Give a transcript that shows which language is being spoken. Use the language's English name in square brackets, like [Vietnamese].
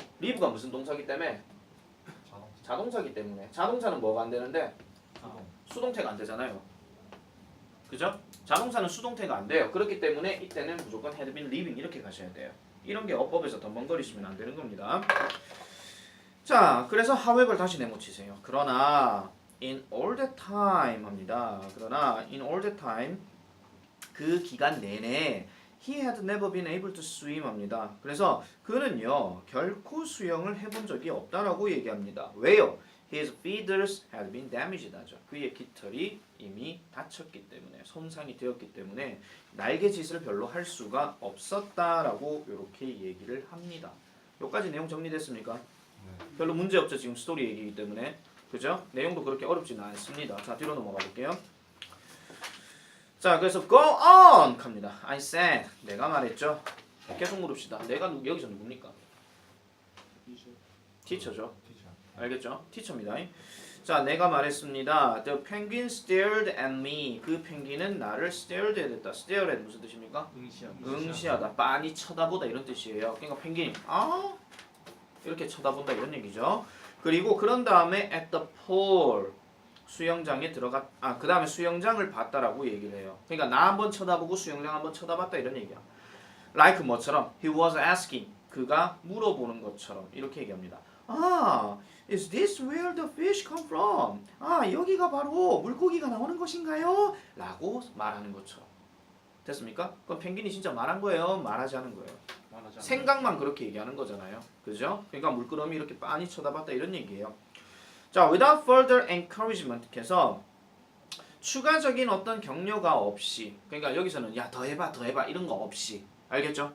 [Korean] live가 무슨 동사기 때문에? 자동사기 때문에. 자동차는 뭐가 안 되는데? 수동태가 안 되잖아요. 그죠? 자동사는 수동태가 안 돼요. 그렇기 때문에 이때는 무조건 [English] had been living [Korean] 이렇게 가셔야 돼요. 이런 게 어법에서 덤벙거리시면 안 되는 겁니다. 자, 그래서 however 다시 네모치세요. 그러나 [English] in all the time [Korean] 합니다. [English] 그러나 in all the time [Korean] 그 기간 내내 [English] he had never been able to swim [Korean] 합니다. 그래서 그는요 결코 수영을 해본 적이 없다라고 얘기합니다. 왜요? [English] His feathers had been damaged [Korean] 하죠. 그의 깃털이 이미 다쳤기 때문에 손상이 되었기 때문에 날개짓을 별로 할 수가 없었다라고 이렇게 얘기를 합니다. 여기까지 내용 정리됐습니까? 네. 별로 문제 없죠. 지금 스토리 얘기이기 때문에. 그죠? 내용도 그렇게 어렵지는 않습니다. 자, 뒤로 넘어가 볼게요. 자, 그래서 [English] go on [Korean] 갑니다. [English] I said [Korean] 내가 말했죠. 계속 물읍시다. 내가 여기서 누굽니까? 티처죠. 알겠죠? 티처입니다. 자, 내가 말했습니다. [English] The penguin stared at me. [Korean] 그 펭귄은 나를 stared 했다. stare at 무슨 뜻입니까? 응시하다. 빤히 쳐다보다 이런 뜻이에요. 그러니까 펭귄이 이렇게 쳐다본다 이런 얘기죠. 그리고 그런 다음에 [English] at the pool [Korean] 수영장에 그 다음에 수영장을 봤다라고 얘기를 해요. 그러니까 나 한번 쳐다보고 수영장 한번 쳐다봤다 이런 얘기야. Like 뭐처럼 [English] he was asking [Korean] 그가 물어보는 것처럼 이렇게 얘기합니다. [English] Is this where the fish come from? [Korean] 여기가 바로 물고기가 나오는 곳인가요? 라고 말하는 것처럼. 됐습니까? 그럼 펭귄이 진짜 말한 거예요? 말하지 않은 거예요? 생각만 그렇게 얘기하는 거잖아요. 그죠? 그러니까 물끄러미 이렇게 빤히 쳐다봤다 이런 얘기예요. 자, [English] without further encouragement [Korean] 해서 추가적인 어떤 격려가 없이 그러니까 여기서는 야 더 해봐 이런 거 없이 알겠죠?